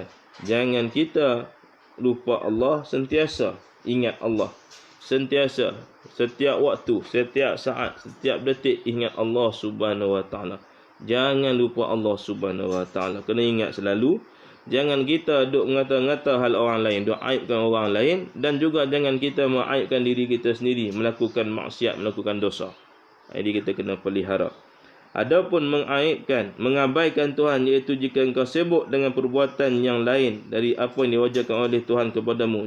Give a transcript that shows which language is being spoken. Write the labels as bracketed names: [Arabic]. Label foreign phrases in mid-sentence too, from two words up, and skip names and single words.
[Malay] Jangan kita lupa Allah, sentiasa ingat Allah. Sentiasa, setiap waktu, setiap saat, setiap detik ingat Allah [Arabic] سبحانه وتعالى. [Malay] Jangan lupa Allah [Arabic] سبحانه وتعالى. [Malay] Kena ingat selalu. Jangan kita duk ngata-ngata hal orang lain, duk aibkan orang lain, dan juga jangan kita mengaibkan diri kita sendiri, melakukan maksiat, melakukan dosa. Jadi kita kena pelihara. Adapun mengabaikan Tuhan, iaitu jika engkau sibuk dengan perbuatan yang lain dari apa yang diwajibkan oleh Tuhan kepadamu.